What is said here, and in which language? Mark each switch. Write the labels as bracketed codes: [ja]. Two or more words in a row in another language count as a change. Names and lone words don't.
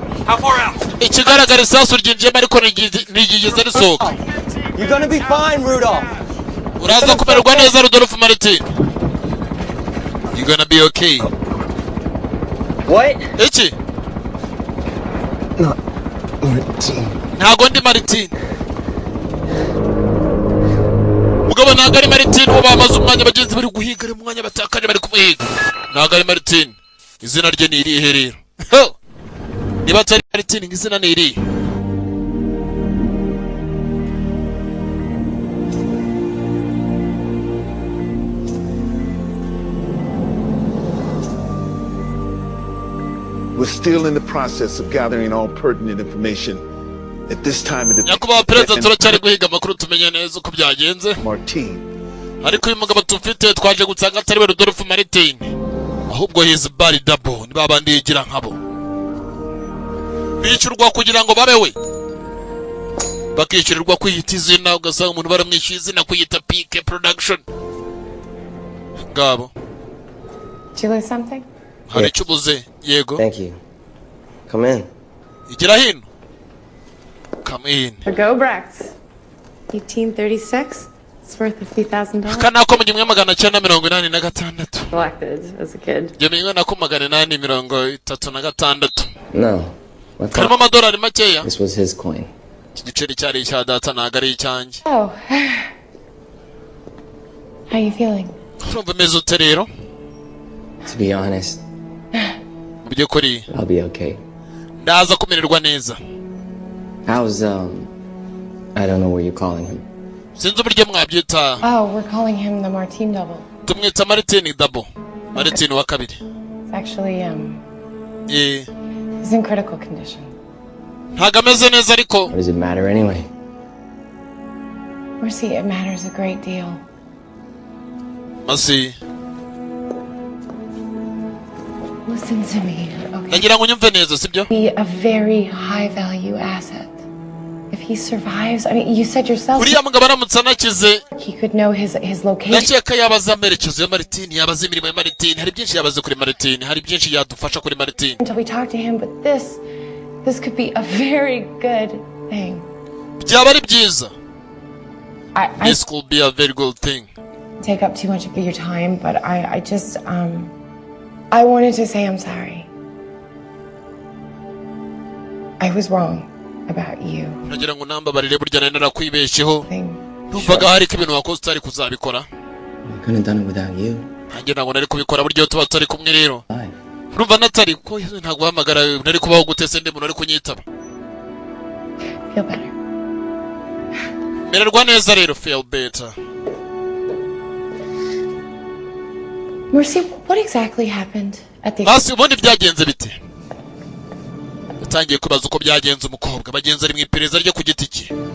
[en] How far out? [rw] Ikigaragara isasu ryinjiyemo ariko ntigigeze risohoka. [en] You're gonna be fine, Rudolph. [rw] Uraza kumererwa neza Rudolph Martin. [en] You're gonna be okay. What? [rw] Iki? [en] Not Martin. [rw] Ntago ndi Martin. Mugabo ntago ari Martin uwo bamaze umwanya bagenzi bari guhiga ari umwanya batakanye bari kumuhiga. Ntago ari Martin. Izina rye ni irihe rero? Niba atari Martin izina ni irihe? [en] We're still in the process of gathering all pertinent information. At this time of the [rw] Nyakubahwa Perezida turacyari guhiga amakuru tumenye neza uko byagenze. [en] Martin. [rw] Ariko uyu mugabo tufite twaje gusanga atari we Rudolph Martin. Ahubwo [en] his body double [rw] ni babandi yigira nkabo. Bicurwa kugira ngo babewe. Bakishyurirwa kwiyita izina ugasanga umuntu baramwishyuye izina kwiyita PK Production. Ngabo. [en] Did you lose something? [rw] Hari icyo ubuze yego. [en] Thank you. Come in. [rw] Igira hino. [en] Come in. Go Brecht. 1836. It's worth $50,000. [rw] Kana ko mu 1986. [en] Collected as a kid. [rw] Yemewe nako 836. [en] No. [rw] Karimo amadolari makeya. [en] This was his coin. [rw] Igiceri cyari cya data ntago ari icyanjye. [en] Oh. How you feeling? [rw] Urumva meze ute rero? [en] To be honest, [rw] mu by'ukuri [en] I'll be okay. [rw] ndaza kumererwa neza. [en] How's I don't know what you're calling him. [rw] Sinzi uburyo mwabyita. [en] Oh, we're calling him the Martin double. [rw] Tumwita Martin double. Martin wa kabiri. [en] It's actually Yeah. he's in critical condition. [rw] Ntago ameze neza ariko. [en] What does it matter anyway? Mercy, it matters a great deal. Mercy. Listen to me, okay? [rw] Nagira ngo unyumve neza sibyo? [en] Be a very high value asset. If he survives, I mean, you said yourself. [rw] Uriya mugabo aramutse anakize. [en] He could know his location. [rw] Ndakeka yabaza amerekezo ya Martin, yabaza imirimo ya Martin, hari byinshi yabaze kuri Martin, hari byinshi yadufasha kuri Martin. [en] Until we talk to him, but this could be a very good thing. [rw] Byaba ari byiza. [en] This could be a very good thing. Take up too much of your time, but I just I wanted to say I'm sorry. I was wrong about you. [rw] Nagira ngo nambabarire burya nari narakwibesheho. Numvaga hari ko ibintu wakoze utari kuzabikora. [en] I couldn't have done it without you. [rw] Nanjye ntabwo nari kubikora buryo tuba turi kumwe rero. Urumva natari ko ntabwo hamagara nari kubaho gutese ndi muntu ari kunyitaba. [en] Feel better. [rw] Mererwa neza rero, [en] feel better. Mercy, what exactly happened at the... [rw] Basi ubundi byagenze bite? Yatangiye kubaza uko byagenze umukobwa bagenzi ari mu iperereza ryo ku giti cye.